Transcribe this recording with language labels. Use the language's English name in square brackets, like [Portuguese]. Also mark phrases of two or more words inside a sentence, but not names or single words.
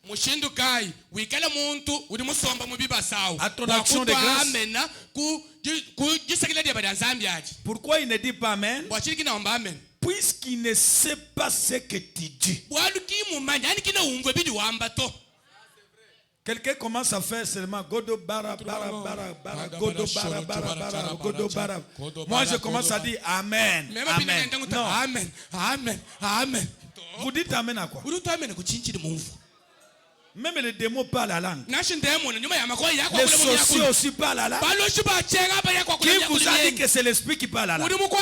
[French] À ton action de grâce. Pourquoi il ne dit pas amen? Puisqu'il ne sait pas ce que tu dis. Quelqu'un commence à faire seulement Godo bara bara bara bara Godo bara bara bara Godo bara. Moi je commence à dire amen. Amen. Non. Amen. Amen. Amen. Vous dites amen à quoi? Même les démons parlent la langue. Les sorciers aussi parlent la langue. Qui vous a dit que c'est l'esprit qui parle la langue?